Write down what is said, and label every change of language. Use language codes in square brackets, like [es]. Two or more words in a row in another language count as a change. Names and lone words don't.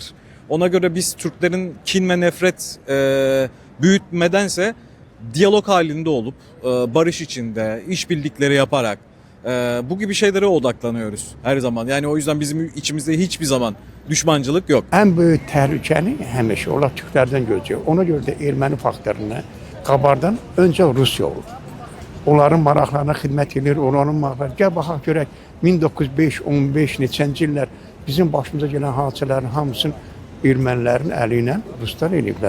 [tr] Ona göre biz Türklerin kin ve nefret büyütmedense diyalog halinde olup barış içinde işbirlikleri yaparak bu gibi şeylere odaklanıyoruz her zaman. Yani o yüzden bizim içimizde hiçbir zaman düşmancılık yok. [az] En büyük təhlükəni həmişə onlar Türklərdən gözləyir. Ona görə də erməni faktoruna qabardan öncə Rusiya olur. Onların maraqlarına xidmət edir, onların maraqlarına. Gəl baxaq görək 1905-15 neçənci illər bizim başımıza gələn hadisələrin hamısını ermənilərin əli ilə Ruslar eləyiblər.